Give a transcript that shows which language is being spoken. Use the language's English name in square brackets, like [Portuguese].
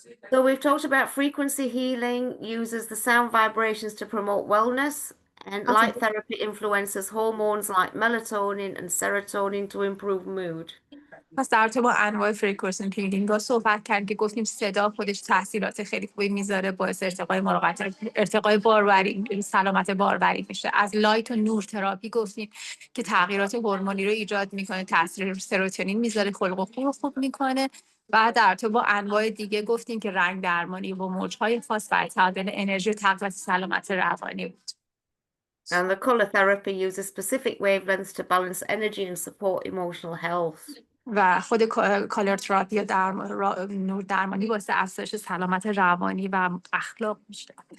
[English] So we've talked about frequency healing uses the sound vibrations to promote wellness, and light therapy influences hormones like melatonin and serotonin to improve mood. [Persian] پس در تو با انواع فریکونسی هیلینگ ها صحبت کردیم که گفتیم صدا خودش تاثیرات خیلی خوبی میذاره، باعث ارتقای باروری، سلامت باروری میشه. از لایت و نور تراپی گفتیم که تغییرات هورمونی رو ایجاد میکنه، تاثیر سروتونین میذاره، خلق و خو رو خوب میکنه. و در تو با انواع دیگه گفتیم که رنگ درمانی و موجهای خاص برای تعادل انرژی و تقویت سلامت روانی بود. [English] And the color therapy uses specific wavelengths to balance energy and support emotional health. [Persian] و خود کالر تراپی یا نور درمانی باعث افزایش سلامت روانی و اخلاق میشه.